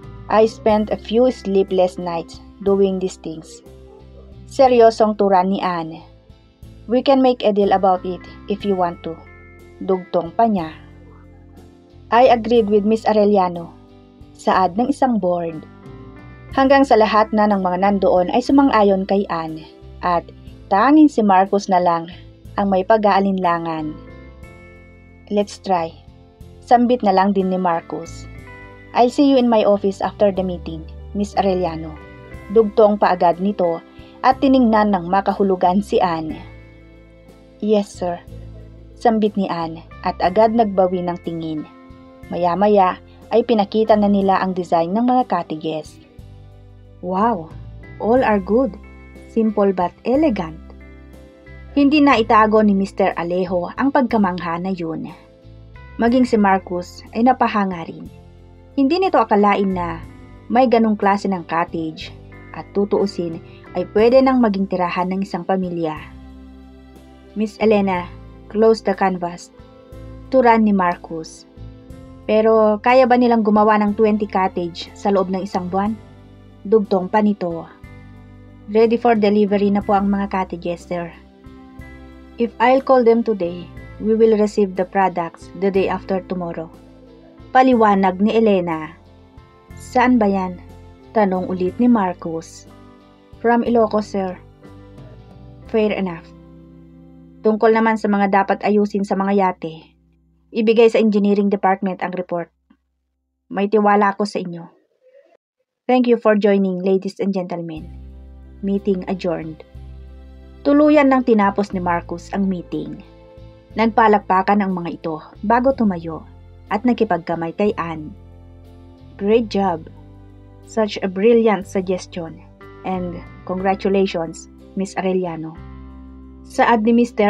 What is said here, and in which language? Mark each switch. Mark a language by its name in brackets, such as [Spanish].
[English] I spent a few sleepless nights doing these things. [Filipino] Seryosong turan ni Anne. [English] We can make a deal about it if you want to. [Filipino] Dugtong pa niya. [English] I agreed with Miss Aureliano. [Filipino] Saad ng isang board. Hanggang sa lahat na ng mga nandoon ay sumang-ayon kay Anne at tanging si Marcus na lang ang may pag-aalinlangan. [English] Let's try. [Filipino] Sambit na lang din ni Marcus. [English] I'll see you in my office after the meeting, Miss Aureliano. [Filipino] Dugtong paagad nito at tiningnan ng makahulugan si Anne. [English] Yes, sir. [Filipino] Sambit ni Anne at agad nagbawi ng tingin. Maya-maya ay pinakita na nila ang design ng mga cottages. [English] Wow! All are good. Simple but elegant. [Filipino] Hindi na itago ni Mr. Alejo ang pagkamangha na yun. Maging si Marcus ay napahanga rin. Hindi nito akalain na may ganong klase ng cottage at tutuusin ay pwede nang maging tirahan ng isang pamilya. [English] Miss Elena, close the canvas. [Filipino] Turan ni Marcus. Pero kaya ba nilang gumawa ng 20 cottage sa loob ng isang buwan? Dugtong pa nito. [English] Ready for delivery [Filipino] na po ang mga cottages, sir. [English] If I'll call them today, we will receive the products the day after tomorrow. [Filipino] Paliwanag ni Elena. Saan ba yan? Tanong ulit ni Marcus. [English] From Ilocos, sir. Fair enough. [Filipino] Tungkol naman sa mga dapat ayusin sa mga yate, ibigay sa engineering department ang report. May tiwala ako sa inyo. [English] Thank you for joining, ladies and gentlemen. Meeting adjourned. [Filipino] Tuluyan nang tinapos ni Marcus ang meeting. Nagpalakpakan ang mga ito bago tumayo at nakipagkamay kay Anne. [English] Great job! Such a brilliant suggestion and congratulations, Miss Aureliano. [Filipino] Saad ni [English] Mr.